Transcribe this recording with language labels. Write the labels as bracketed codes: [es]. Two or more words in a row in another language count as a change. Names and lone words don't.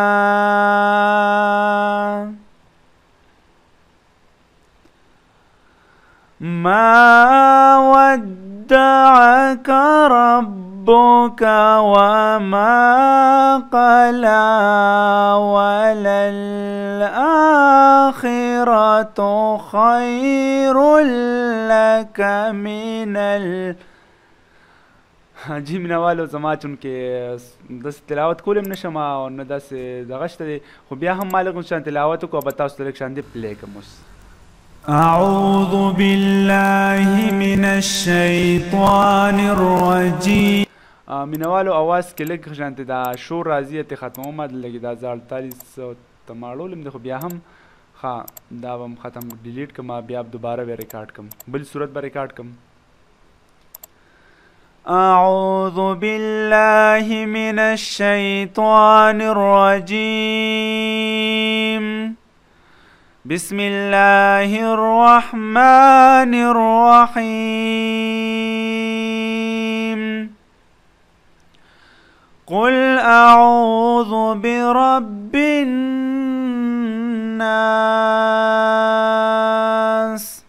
[ar] ما ودعك ربك وما قلى وللآخرة خير لك من [ps] جی مینوالو زما چونکې داسې تلاوت کولی هم نشم او نه داسې دغه شته دی خو بیا هم ما لږ شان تلاوت وکړو او به تاسو ته لږ شان دی پلی کړم اوس [ar] اعوذ بالله من الشیطان الرجیم [ps] مینوالو اواز کې لږ شانتې دا شور راځي ته ختموم لږ دا زه 48 ته ماړولم دی خو بیا هم ښه دا به هم ختم ډیلیټ کړم بیا دوباره به ریکارډ کړم بل صورت به ریکارډ کړم [ar] أعوذ بالله من الشيطان الرجيم بسم الله الرحمن الرحيم قل أعوذ برب الناس